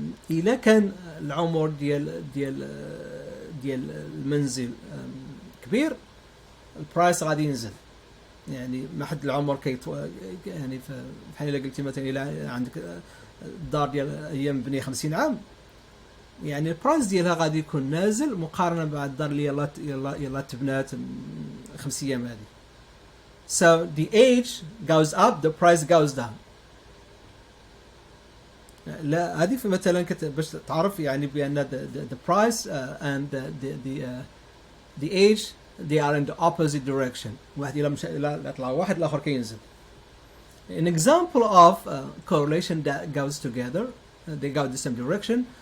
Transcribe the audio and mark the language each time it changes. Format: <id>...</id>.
<ar>إذا كان العمر ديال المنزل كبير، البرايس غادي ينزل. يعني ما حد العمر يعني بحال الا قلتي مثلا الى عندك الدار ديال ايام بني 50 عام، يعني البرايس ديالها غادي يكون نازل مقارنه مع الدار اللي يلا تبنات 5 ايام هذه.</ar> <en>So the age goes up, the price goes down.</en> <ar>لا هذه مثلا باش تعرف يعني بان</ar> <en>the price and the age they are in the opposite direction.</en> <ar>واحد إلا مشى إلى طلع واحد الآخر كينزل.</ar> <en>An example of correlation that goes together, they go the same direction.</en>